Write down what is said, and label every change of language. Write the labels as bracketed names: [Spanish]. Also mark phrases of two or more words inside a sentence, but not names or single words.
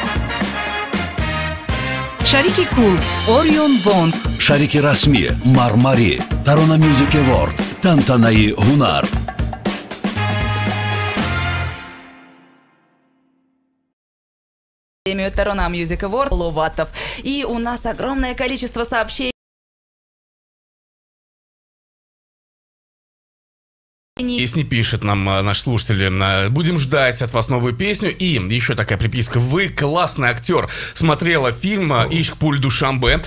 [Tajik] шарики кул Орион Бонг. Шарики расмӣ Мармари. Tarona Music Award тантанаи ҳунар. Тарона Music Award Ловатов. [Russian] И у нас огромное количество сообщений. Песни пишет нам наш слушатель. Будем ждать от вас новую песню. И еще такая приписка. Вы классный актер. Смотрела фильм «Ишк пуль Душанбе».